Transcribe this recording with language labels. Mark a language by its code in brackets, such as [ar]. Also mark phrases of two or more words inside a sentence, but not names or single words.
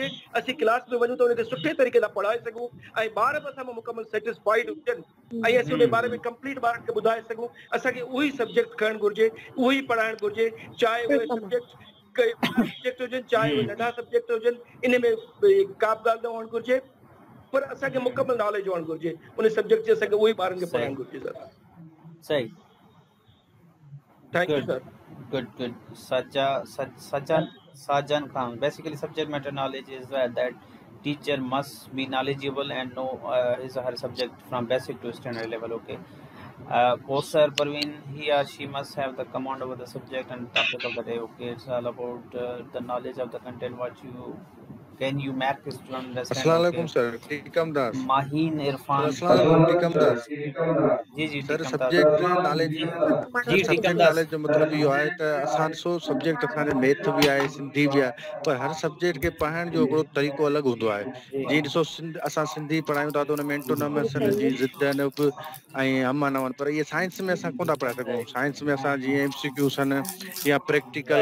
[sd] हुजे असीं क्लास में वञूं त उनखे सुठे तरीक़े सां पढ़ाए सघूं ऐं ॿार बि असां मुकमल सेटिस्फाइड हुजनि ऐं असीं उन बारे में कंप्लीट ॿारनि खे ॿुधाए सघूं असांखे उहो ई सब्जेक्ट खणणु घुरिजे उहो ई पढ़ाइणु घुरिजे चाहे उहे सब्जेक्ट सब्जेक्ट हुजनि चाहे उहे नंढा सब्जेक्ट हुजनि इन में का बि ॻाल्हि न हुअणु घुरिजे पर असांखे मुकमल नॉलेज हुअणु घुरिजे उन सब्जेक्ट जे असांखे उहो ई ॿारनि खे सही पढ़ाइणु घुरिजे सर सही [en] thank you [sd] गुड सर [en] good Sajan Khan basically subject matter knowledge is that teacher must be knowledgeable and know his or her subject from basic to standard level. Okay, Sir Parveen, he or she must have the command over the subject and topic of the day. Okay, it's all about the knowledge of the content, what you can you make this to understand. [ar] अस्सलाम [en] Okay, [ar] वालेकुम [sd] सर टीकम दास Maheen सर Irfan, [ar] السلام عليكم टीकम दास [sd] जी सर टीकम [en] subject knowledge [sd] जी सर जी टीकम सब्जेक्ट दास नॉलेज जो मतलब इहो आहे त असां ॾिसो सब्जेक्ट असांजे मैथ बि आहे सिंधी बि आहे पर हर सब्जेक्ट खे पढ़ाइण जो हिकिड़ो तरीक़ो अलॻि हूंदो आहे जीअं ॾिसो असां सिंधी पढ़ायूं था त हुन में एंटोनमस जी ज़िद नब ऐं हमा नवन पर इहे साइंस में असां कोन था पढ़ाए सघूं साइंस में असां जीअं MCQs आहिनि या प्रैक्टिकल